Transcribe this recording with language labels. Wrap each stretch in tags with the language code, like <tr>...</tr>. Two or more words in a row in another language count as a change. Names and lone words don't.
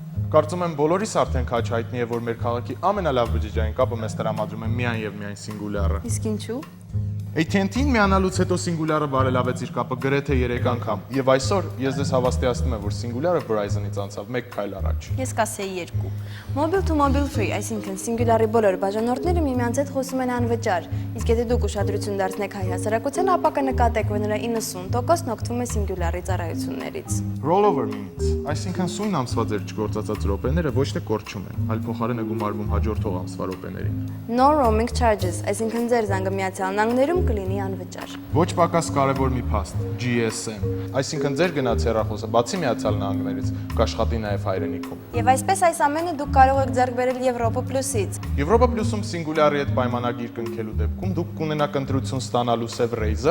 <hy>Կարծում եմ բոլորիս արդեն քաչ հայտնի է, որ մեր քաղաքի ամենալավ բջջային կապը մեզ տրամադրում է միայն եւ միայն Singular-ը։ Իսկ ինչու։ AT&T-ին միանալուց հետո Singular-ը բարելավեց իր կապը գրեթե 3 անգամ, եւ այսօր ես ձեզ հավաստիացնում եմ, որ Singular-ը Verizon-ից անցավ 1 քայլ առաջ։ Ես կասեի 2։</hy> <en>Mobile to mobile free,</en> <hy>այսինքն Singular-ի բոլոր բաժանորդները միմյանց հետ խոսում են անվճար, իսկ եթե դուք ուշադրություն դարձնեք հայ հասարակության, ապա կնկատեք, որ նրա 90%-ն օգտվում է Singular-ի ծառայություններից։</hy> <en>Rollover means,</en> <hy>այսինքն սույն ամսվա ձեր չգործածած րոպեները ոչ թե կորչում են, այլ փոխարենը գումարվում հաջորդող ամսվա րոպեներին։</hy> <en>No roaming charges,</en> <hy>այսինքն ձեր զանգը Միացյալ Նահանգներում կլինի անվճար։ Ոչ պակաս կարևոր մի փաստ, GSM, այսինքն ձեր գնաց հեռախոսը բացի Միացյալ Նահանգներից կաշխատի նաև հայրենիքում։ Եվ այսպես այս ամենը դուք կարող եք ձեռք բերել Եվրոպա Պլյուսից։ Եվրոպա Պլյուսում Singular-ի հետ պայմանագիր կնքելու դեպքում դուք կունենաք ընտրություն ստանալու Sev Razer</hy>